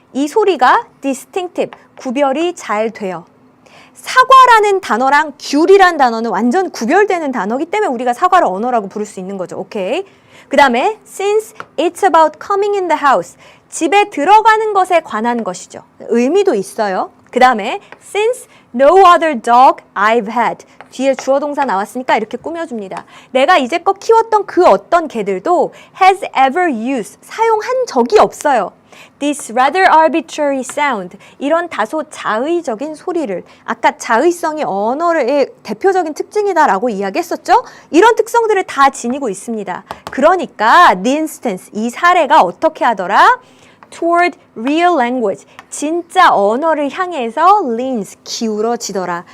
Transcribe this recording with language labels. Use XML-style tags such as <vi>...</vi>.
<ko>이 소리가 distinctive, 구별이 잘 돼요. 사과라는 단어랑 귤이란 단어는 완전 구별되는 단어이기 때문에 우리가 사과를 언어라고 부를 수 있는 거죠. 오케이.</ko> <en>그 다음에 since it's about coming in the house.</en> <ko>집에 들어가는 것에 관한 것이죠. 의미도 있어요.</ko> <en>그 다음에 since no other dog I've had.</en> <ko>뒤에 주어 동사 나왔으니까 이렇게 꾸며줍니다. 내가 이제껏 키웠던 그 어떤 개들도</ko> <en>has ever used.</en> <ko>사용한 적이 없어요.</ko> <en>This rather arbitrary sound.</en> <ko>이런 다소 자의적인 소리를. 아까 자의성이 언어의 대표적인 특징이다라고 이야기했었죠? 이런 특성들을 다 지니고 있습니다. 그러니까</ko> <en>the instance,</en> <ko>이 사례가 어떻게 하더라?</ko> <en>Toward real language.</en> <ko>진짜 언어를 향해서 leans, 기울어지더라.</ko>